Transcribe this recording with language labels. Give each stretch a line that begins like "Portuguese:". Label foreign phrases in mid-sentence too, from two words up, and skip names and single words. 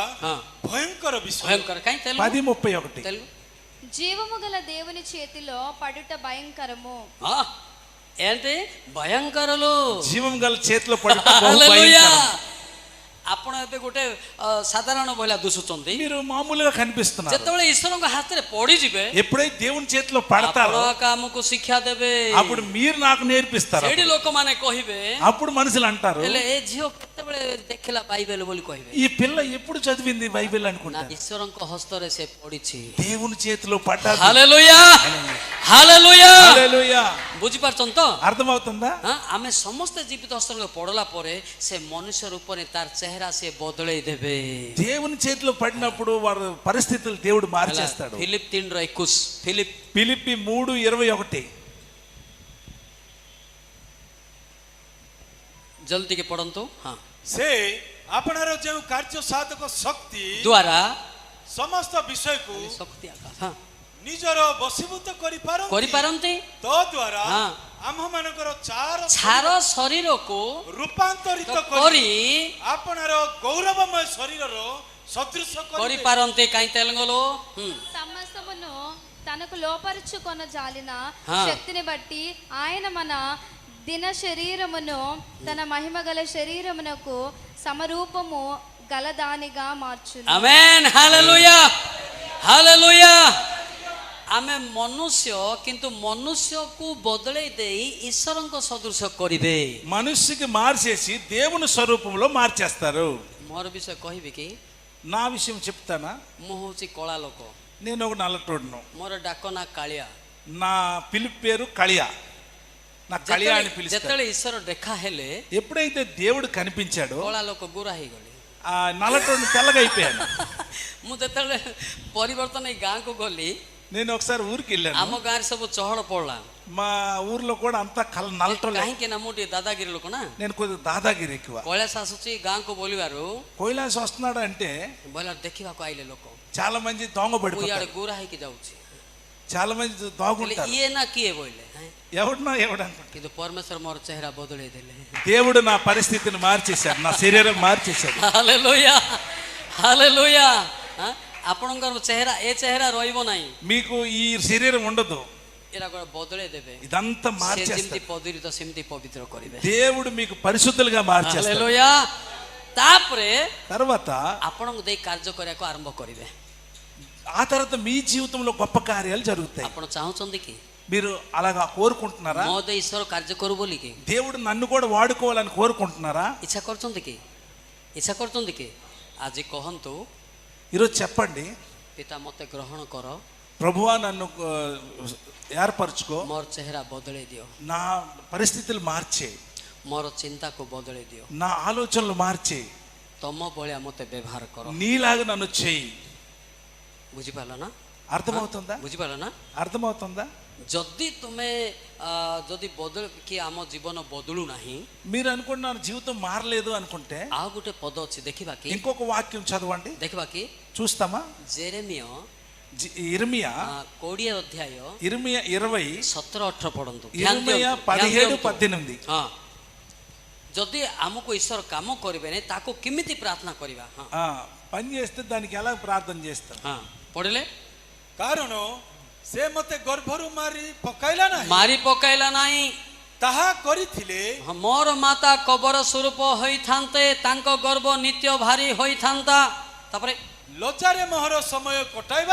Odia: ହଁ, ଭୟଙ୍କର ବିଷୟ। ଭୟଙ୍କର କାହିଁ? ତେଲୁଗୁ 10:31. ତେଲୁଗୁ
Telugu: జీవము గల దేవుని చేతిలో పడుట భయంకరము. ఏంటి భయంకరలు? జీవం గల చేతిలో పడితే బహు హల్లెలూయా। భయంకరం.
Odia: ଆପଣ ଏବେ ଗୋଟେ ସାଧାରଣ ଭଳିଆ ଦୁସୁଛନ୍ତି,
Telugu: మీరు మామూలుగా కనిపిస్తున్నారు.
Odia: ଯେତେବେଳେ ଈଶ୍ୱରଙ୍କ ହାତରେ ପଡିଯିବେ
Telugu: ఎప్పుడైతే దేవుని చేతిలో
Odia: ଆପଣ
Telugu: పడతారో
Odia: ଆମକୁ ଶିକ୍ଷା ଦେବେ।
Telugu: అప్పుడు మీరు నాకు నేర్పిస్తారు.
Odia: ସେଠି ଲୋକମାନେ କହିବେ,
Telugu: అప్పుడు మనుషులు అంటారు,
Odia: ହେଲେ ଏ ଝିଅ କେତେବେଳେ ଦେଖିଲା ବାଇବେଲ ବୋଲି କହିବେ।
Telugu: ఈ పిల్ల ఎప్పుడు చదివింది బైబిల్
Odia: ନା,
Telugu: అనుకుంటారు.
Odia: ଈଶ୍ୱରଙ୍କ ହସ୍ତରେ ସେ ପଡିଛି।
Telugu: దేవుని చేతిలో పడ్డారు.
Odia: ହାଲେଲୁୟା, ହାଲେଲୁୟା।
Telugu: హల్లెలూయా.
Odia: ବୁଝିପାରୁଛନ୍ତି ତ?
Telugu: అర్థమవుతుందా?
Odia: ଆମେ ସମସ୍ତେ ଜୀବିତ ହସ୍ତରେ ପଡିଲା ପରେ ସେ ମନୁଷ୍ୟ ରୂପରେ ତାର ଚେହେରା ସେ ବଦଳେଇ ଦେବେ।
Telugu: దేవుని చేతిలో పడినప్పుడు వారి పరిస్థితులు దేవుడు మార్చేస్తాడు. ఫిలిప్ 3:21, ఫిలిప్ ఫిలిప్పి 3:21.
Odia: ଜଲ୍ଦି ଟିକେ ପଢନ୍ତୁ। ହଁ, ସେ ଆପଣାର ଯେଉଁ କାର୍ଯ୍ୟ ସାଧକ ଶକ୍ତି ଦ୍ୱାରା ସମସ୍ତ ବିଷୟକୁ ଶକ୍ତି ଆକାଶ, ହଁ, ନିଜର ବଶୀଭୂତ କରିପାରନ୍ତି କରିପାରନ୍ତି। ତଦ୍ୱାରା ହଁ। ଆମ୍ଭମାନଙ୍କର ଛାର ଶରୀରକୁ ରୂପାନ୍ତରିତ କରି କରି ଆପଣାର ଗୌରବମୟ ଶରୀରର ସଦୃଶ କରିବେ। କରିପାରନ୍ତି। କାହିଁ ତେଲଙ୍ଗలో
Telugu: సమస్తమును తనకు లోపరుచుకొన జాలిన ఆ. శక్తిని బట్టి ఆయన మన దిన శరీరమును తన మహిమ గల శరీరమునకు సమరూపము గలదానిగా మార్చును.
Odia: ଆମେନ୍, ହାଲେଲୁୟା, ହାଲେଲୁୟା। ଆମେ ମନୁଷ୍ୟ, କିନ୍ତୁ ମନୁଷ୍ୟକୁ ବଦଳେଇ ଦେଇ ଈଶ୍ୱରଙ୍କ ସଦୃଶ କରିବେ।
Telugu: మనుష్యకి మార్చేసి దేవుని స్వరూపంలో మార్చేస్తారు.
Odia: ମୋର ବିଷୟ କହିବି କି?
Telugu: నా విషయం చెప్తానా?
Odia: ମୁଁ ହଉଛି କଳା ଲୋକ,
Telugu: నేను ఒక నల్లటోడును.
Odia: ମୋର ଡାକ ନା କାଳିଆ।
Telugu: నా పిలుపు పేరు కళియా. నా కళియా అని పిలుస్తారు.
Odia: ଯେତେବେଳେ ଈଶ୍ୱର ଦେଖା ହେଲେ
Telugu: ఎప్పుడైతే దేవుడు కనిపించాడో
Odia: କଳା ଲୋକ ଗୋରା ହେଇଗଲି।
Telugu: ఆ నల్లటోడిని తెల్లగా అయిపోయాను.
Odia: ମୁଁ ଯେତେବେଳେ ପରିବର୍ତ୍ତନ ଏଇ ଗାଁକୁ ଗଲି,
Telugu: నేను ఒకసారి ఊరికి వెళ్ళాను.
Odia: ଆମ ଗାଁରେ ସବୁ ଚହଳ ପଡିଲା।
Telugu: మా ఊర్లో కూడా అంతా నల్లటోళ్ళే.
Odia: କାହିଁକି ନା ମୁଁ ଟିକେ ଦାଦାଗିରି ଲୋକ ନା,
Telugu: నేను కొద్దిగా దాదాగిరి ఎక్కువ.
Odia: କୈଳାସ ଆସୁଛି ଗାଁକୁ ବୋଲିବାରୁ
Telugu: కైలాస వస్తున్నాడు అంటే
Odia: ବୋଇଲା ଦେଖିବାକୁ ଆଇଲେ ଲୋକ,
Telugu: చాలా మంది దొంగ
Odia: ମୁଁ
Telugu: పడిపోతారు.
Odia: ଇଆଡେ ଗୋରା ହେଇକି ଯାଉଛି,
Telugu: చాలా మంది
Odia: କହିଲେ,
Telugu: దాగుంటారు.
Odia: ଇଏ ନା କିଏ ବୋଇଲେ।
Telugu: ఎవడన్నా ఎవడనుకుంటా.
Odia: କିନ୍ତୁ ପରମେଶ୍ୱର ମୋର ଚେହେରା ବଦଳେଇ ଦେଲେ।
Telugu: దేవుడు నా పరిస్థితిని మార్చేశాడు, నా శరీరం మార్చేశాడు.
Odia: ହାଲେଲୁୟା, ହାଲେଲୁୟା। ଆପଣଙ୍କର ଚେହେରା, ଏ ଚେହେରା ରହିବ ନାହିଁ,
Telugu: మీకు ఈ శరీరం ఉండదు,
Odia: ଏରା ବଦଳେଇ ଦେବେ।
Telugu: ఇదంతా
Odia: ସେ ଯେମିତି
Telugu: మార్చేస్తాడు.
Odia: ପବିତ୍ର ସେମିତି పవిత్ర କରିବେ।
Telugu: దేవుడు మీకు పరిశుద్ధులుగా మార్చేస్తాడు.
Odia: ହାଲେଲୁୟା। ତାପରେ
Telugu: తర్వాత
Odia: ଆପଣଙ୍କୁ ଦେଇ କାର୍ଯ୍ୟ କରିବାକୁ ଆରମ୍ଭ କରିବେ।
Telugu: ఆ తర్వాత మీ జీవితంలో గొప్ప కార్యాలు జరుగుతాయి.
Odia: ଆପଣ ଚାହୁଁଛନ୍ତି କି
Telugu: మీరు అలాగా కోరుకుంటున్నారా?
Odia: ମୋ ଦେଇ ଈଶ୍ୱର କାର୍ଯ୍ୟ କରୁ ବୋଲି କି?
Telugu: దేవుడు నన్ను కూడా వాడుకోవాలని కోరుకుంటున్నారా?
Odia: ଇଚ୍ଛା କରୁଛନ୍ତି କି? ଇଚ୍ଛା କରୁଛନ୍ତି କି? ଆଜି କହନ୍ତୁ,
Telugu: ఈరోజు చెప్పండి,
Odia: ପିତା ମୋତେ ଗ୍ରହଣ କର,
Telugu: ప్రభువా నన్ను ఏర్పరచుకో,
Odia: ମୋର ଚେହେରା ବଦଳେଇ ଦିଅ,
Telugu: నా పరిస్థితులు మార్చే,
Odia: ମୋର ଚିନ୍ତାକୁ ବଦଳେଇ ଦିଅ,
Telugu: నా ఆలోచనలు మార్చే,
Odia: ତମ ଭଳିଆ ମୋତେ ବ୍ୟବହାର କର।
Telugu: నీలాగా నన్ను చేయి.
Odia: ବୁଝିପାରିଲ ନା?
Telugu: అర్థమవుతుందా?
Odia: ବୁଝିପାରିଲ ନା?
Telugu: అర్థమవుతుందా?
Odia: ଯଦି ତୁମେ ଯଦି ବଦଳ କି ଆମ ଜୀବନ బదులు ନାହିଁ,
Telugu: మీరు అనుకుంటున్నారు జీవితం మారలేదు అనుకుంటే
Odia: ଆଉ ଗୋଟେ ପଦ ଅଛି, ଦେଖିବା କି?
Telugu: ఇంకొక వాక్యం చదవండి,
Odia: ଦେଖିବା କି?
Telugu: చూస్తామా?
Odia: ଜେରେମିୟ
Telugu: ఇర్మియా
Odia: 20 ଅଧ୍ୟାୟ 20 17-18 ପଢନ୍ତୁ।
Telugu: ఇర్మియా 17-18.
Odia: ହଁ, ଯଦି ଆମକୁ ଈଶ୍ୱର କାମ କରିବେନି ତାକୁ କେମିତି ପ୍ରାର୍ଥନା କରିବା?
Telugu: పని చేస్తే దానికి ఎలా ప్రార్థన చేస్తాం?
Odia: ହଁ, ପଢିଲେ। କାରଣ ସେ ମୋତେ ଗର୍ଭରୁ ମାରି ପକାଇଲା ନାହିଁ, ମାରି ପକାଇଲା ନାହିଁ, ତାହା କରିଥିଲେ ମୋର ମାତା କବର ସ୍ୱରୂପ ହୋଇଥାନ୍ତେ, ତାଙ୍କ ଗର୍ଭ ନିତ୍ୟ ଭାରି ହୋଇଥାନ୍ତା। ତାପରେ ଲଜ୍ଜାରେ ମୋହର ସମୟ କଟାଇବା